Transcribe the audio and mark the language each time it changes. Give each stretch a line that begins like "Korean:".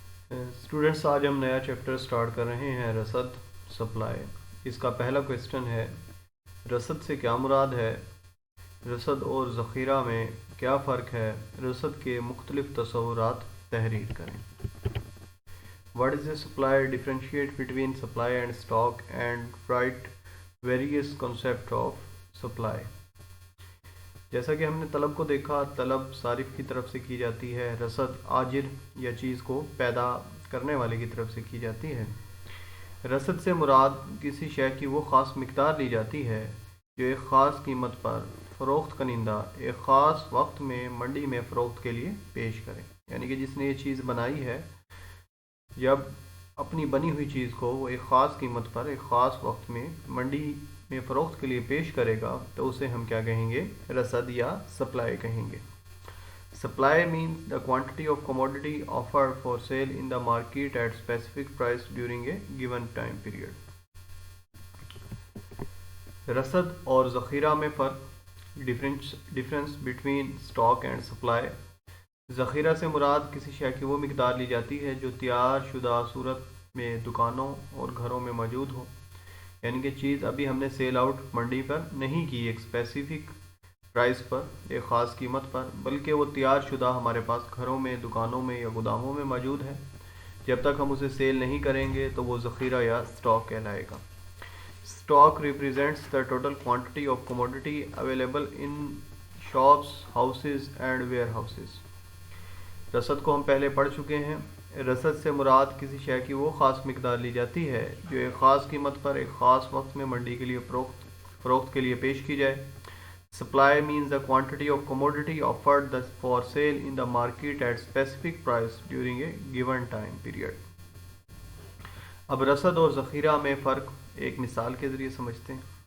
Urdu: Students آج ہم نیا چیپٹر سٹارٹ کر رہے ہیں رسد سپلائی. اس کا پہلا کویسچن ہے رسد سے کیا مراد ہے، رسد اور ذخیرہ میں کیا فرق ہے، رسد کے مختلف تصورات تحریر کریں.
English: What is a supply? Differentiate between supply and stock and write various concepts of supply.
Urdu: جیسا کہ ہم نے طلب کو دیکھا، طلب صارف کی طرف سے کی جاتی ہے، رسد آجر یا چیز کو پیدا کرنے والے کی طرف سے کی جاتی ہے. رسد سے مراد کسی شے کی وہ خاص مقدار لی جاتی ہے جو ایک خاص قیمت پر فروخت کنندہ ایک خاص وقت میں منڈی میں فروخت کے لیے پیش کرے. یعنی کہ جس نے یہ چیز بنائی ہے، جب اپنی بنی ہوئی چیز کو وہ ایک خاص قیمت پر ایک خاص وقت میں منڈی میں فروخت کے لیے پیش کرے گا تو اسے ہم کیا کہیں گے؟ رسد یا سپلائی کہیں گے.
English: Supply means the quantity of commodity offered for sale in the market at specific price during a given time period.
Urdu: رسد اور ذخیرہ میں فرق،
English: Difference between stock and supply.
Urdu: ذخیرہ سے مراد کسی شے کی وہ مقدار لی جاتی ہے جو تیار شدہ صورت میں دکانوں اور گھروں میں موجود ہو. یعنی کہ چیز ابھی ہم نے سیل آؤٹ منڈی پر نہیں کی ایک اسپیسیفک پرائس پر، ایک خاص قیمت پر، بلکہ وہ تیار شدہ ہمارے پاس گھروں میں، دکانوں میں یا گوداموں میں موجود ہے. جب تک ہم اسے سیل نہیں کریں گے تو وہ ذخیرہ یا اسٹاک کہلائے گا.
English: Stock represents the total quantity of commodity available in shops, houses and warehouses.
Urdu: رسد کو ہم پہلے پڑھ چکے ہیں. رسد سے مراد کسی شے کی وہ خاص مقدار لی جاتی ہے جو ایک خاص قیمت پر ایک خاص وقت میں منڈی کے لیے فروخت کے لیے پیش کی جائے.
English: Supply means the quantity of commodity offered for sale in the market at specific price during a given time period.
Urdu: اب رسد اور ذخیرہ میں فرق ایک مثال کے ذریعے سمجھتے ہیں.